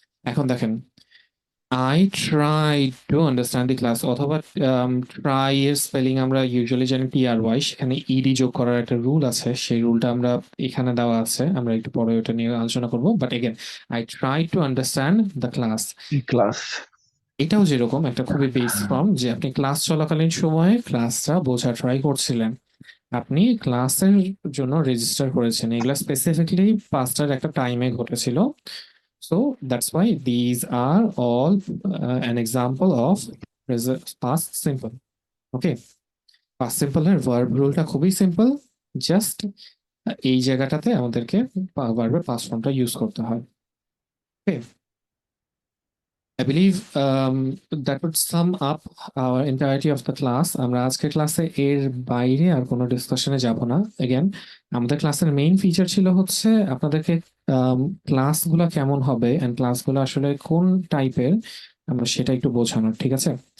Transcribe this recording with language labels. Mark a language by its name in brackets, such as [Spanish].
[Bangla] এখন দেখেন, [English] I tried to understand the class [Bangla] অথবা try এর স্পেলিং আমরা ইউজুয়ালি জানি TRY, সেখানে ইডি যোগ করার একটা রুল আছে, সেই রুলটা আমরা এখানে দেওয়া আছে, আমরা একটু পরে ওটা নিয়ে আলোচনা করব। [English] But again, I tried to understand the class, Class. [Bangla] এটাও যেরকম একটা খুবই বেস ফর্ম, যে আপনি ক্লাস চলাকালীন সময়ে ক্লাসটা বোঝা ট্রাই করছিলেন, আপনি ক্লাসের জন্য রেজিস্টার করেছেন, এগুলা স্পেসিফিকলি 5টার একটা টাইমে ঘটেছিল। [English] So that's why these are all an example of past simple. [Bangla] Okay, past সিম্পলের ভার্ব রুলটা খুবই সিম্পল, জাস্ট এই জায়গাটাতে আমাদেরকে ভার্বের পাস্ট ফর্মটা ইউজ করতে হয়। [English] Okay, I believe that would sum up our entirety of the class. [Bangla] আমরা আজকের ক্লাসে এর বাইরে আর কোনো ডিসকাশনে যাব না। এগেন, আমাদের ক্লাসের মেইন ফিচার ছিল হচ্ছে আপনাদেরকে ক্লাসগুলো কেমন হবে এন্ড ক্লাসগুলো আসলে কোন টাইপের, আমরা সেটা একটু বোঝানোর, ঠিক আছে?